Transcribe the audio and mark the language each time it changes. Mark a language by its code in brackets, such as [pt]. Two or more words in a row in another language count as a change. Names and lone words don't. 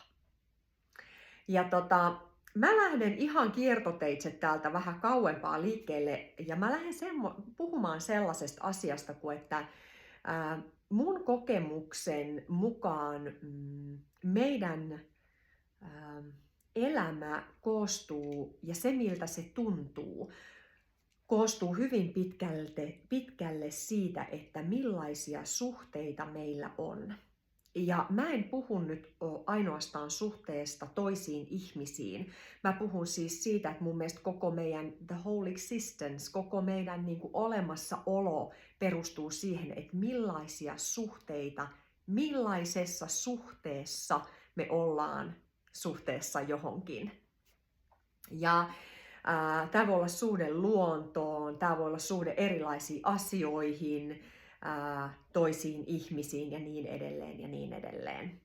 [fi] Ja mä lähden ihan kiertoteitse täältä vähän kauempaa liikkeelle ja mä lähden puhumaan sellaisesta asiasta kuin, että mun kokemuksen mukaan meidän elämä koostuu ja se miltä se tuntuu, koostuu hyvin pitkälle siitä, että millaisia suhteita meillä on. Ja mä en puhu nyt ainoastaan suhteesta toisiin ihmisiin. Mä puhun siis siitä, että mun mielestä koko meidän [en] the whole existence, [fi] koko meidän niin kuin olemassaolo perustuu siihen, että millaisessa suhteessa me ollaan suhteessa johonkin. Ja tämä voi olla suhde luontoon, tämä voi olla suhde erilaisiin asioihin, toisiin ihmisiin ja niin edelleen ja niin edelleen.